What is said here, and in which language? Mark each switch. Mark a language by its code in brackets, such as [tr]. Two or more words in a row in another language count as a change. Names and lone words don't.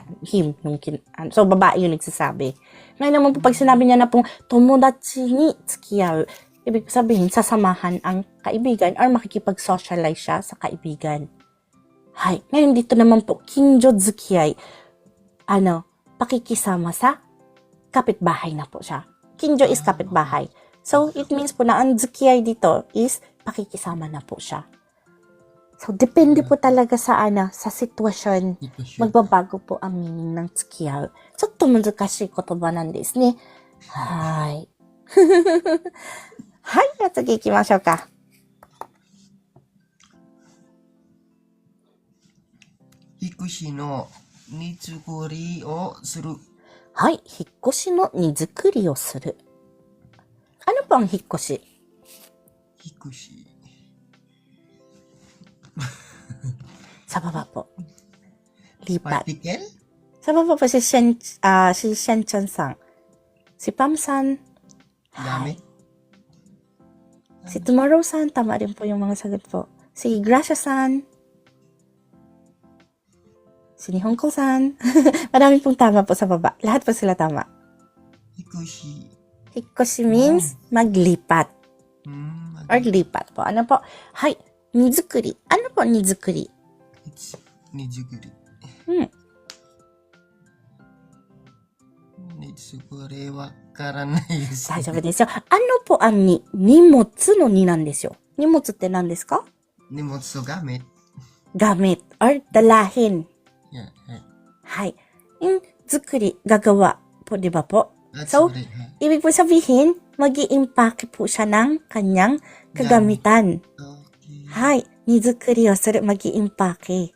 [tl] So, babae yung nagsasabi. Ngayon naman po, pag sinabi niya na pong [ja] 友達に付き合う, [tl] ibig sabihin, sasamahan ang kaibigan or makikipag-socialize siya sa kaibigan. Hay. Ngayon dito naman po, [ja] 近所付き合い. [tl] Pakikisama sa kapitbahay na po siya. Kinjo is kapitbahay. So, [en] it means [tl] po na ang tsukiyai dito is pakikisama na po siya. So, depende po talaga sa sitwasyon. Magbabago po ang meaning ng tsukiyaw. [ja] ちょっと難しい言葉なんですね。はい。はい、じゃあ次行きましょうか。引っ越しの荷造りをする。はい、引っ越しの荷造りをする。 [tl] Ano po ang hikoshi? [ja] 引っ越し。 [tl] Sa baba po. Lipat. Particle? Sa baba po si Shen-chan-san. Si Pam-san. Gamit? Si Tomorrow-san. Tama rin po yung mga sagot po. Si Gracia-san. Si Nihonko-san. Marami pong tama po sa baba. Lahat po sila tama. Hikoshi. Hikoshi means maglipat. Or lipat po. Ano po? Hay, nizukuri. Ano po nizukuri? [ja] It's nizukuri. 荷造り分からないです. 大丈夫ですよ。 [tl] ano po ang ni? [ja] 荷物のになんですよ。荷物って何ですか? 荷物と gamit. [tl] Gamit or dalahin. [en] Yeah, [tl] Hay. Yung zukuri, gagawa po, di ba po? So, [en] right. [tl] ibig po sabihin, mag-i-impake po siya ng kanyang kagamitan. Okay. Hay. [ja] 荷造りをする, [tl] mag-i-impake.